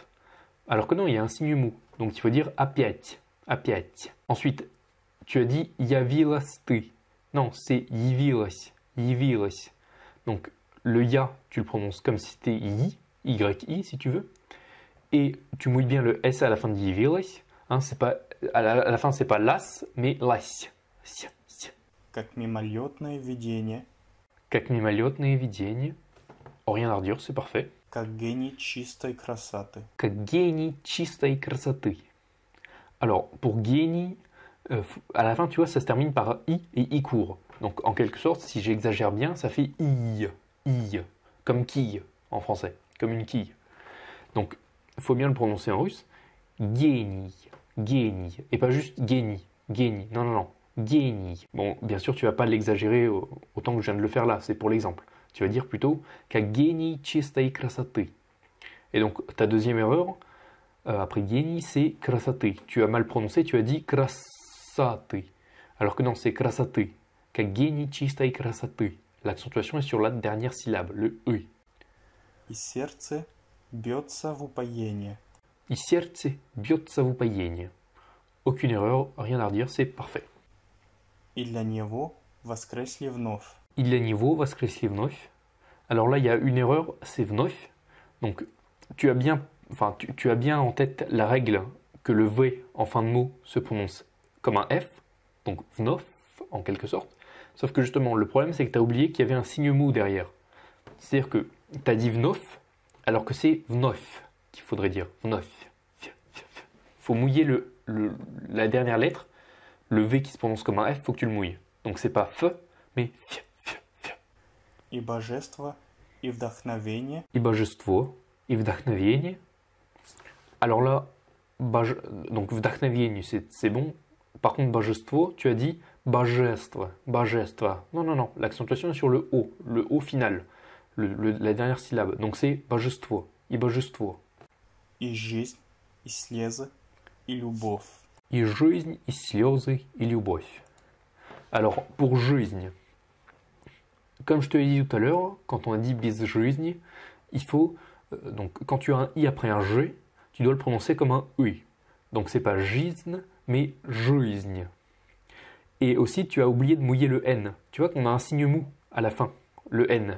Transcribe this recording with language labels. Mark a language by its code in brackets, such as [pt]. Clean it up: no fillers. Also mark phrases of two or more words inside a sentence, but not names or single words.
[fr] Alors que non, il y a un signe mou. Donc il faut dire опять. Опять. Ensuite, tu as dit [ru] явилась ты. [fr] Non, c'est явилась. Явилась. Donc le ya, tu le prononces comme si c'était y, y si tu veux. Et tu mouilles bien le s à la fin de явилась. Hein, c'est pas, à la fin, c'est pas las, mais лась. [ru] Как мимолетное видение. Как мимолетное видение. [fr] Oh, rien à redire, c'est parfait. [ru] Как гений чистой красоты. Как гений чистой красоты. [fr] Alors, pour génie, à la fin, tu vois, ça se termine par i et i court. Donc, en quelque sorte, si j'exagère bien, ça fait i, comme quille en français, comme une quille. Donc, il faut bien le prononcer en russe. Génie, génie, et pas juste génie, génie. Non, non, non. Génie. Bon, bien sûr, tu vas pas l'exagérer autant que je viens de le faire là, c'est pour l'exemple. Tu vas dire plutôt [ru] как гений чистой красоты. [fr] Et donc, ta deuxième erreur, après génie, c'est красоты. Tu as mal prononcé, tu as dit красоты. Alors que non, c'est красоты. Как гений чистой красоты. L'accentuation est sur la dernière syllabe, le «ы». [ru] И сердце бьется в упоение. И сердце бьется в упоение. [fr] Aucune erreur, rien à redire, c'est parfait. [ru] И для него воскресли вновь. И для него воскресли вновь. [fr] Alors là, il y a une erreur, c'est вновь. Donc, tu as bien en tête la règle que le V en fin de mot se prononce comme un F, donc вновь en quelque sorte. Sauf que justement, le problème, c'est que tu as oublié qu'il y avait un signe mou derrière. C'est-à-dire que tu as dit вновь, alors que c'est вновь qu'il faudrait dire. вновь. Il faut mouiller la dernière lettre. Le V qui se prononce comme un F, il faut que tu le mouilles. Donc c'est pas F, mais F. [ru] И божество, и вдохновение. И божество, и вдохновение. [fr] Alors là, donc вдохновение, c'est bon. Par contre, божество, tu as dit божество, божество. Non, non, non, l'accentuation est sur le O final, la dernière syllabe. Donc c'est божество, [ru] и божество. И жизнь, и слезы, и любовь. И жизнь, и слезы, и любовь. [fr] Alors, pour жизнь, comme je te l'ai dit tout à l'heure, quand on a dit bis жизни, il faut, donc quand tu as un i après un g, tu dois le prononcer comme un ui. Donc c'est pas жизнь, mais жизнь. Et aussi, tu as oublié de mouiller le n. Tu vois qu'on a un signe mou à la fin, le n.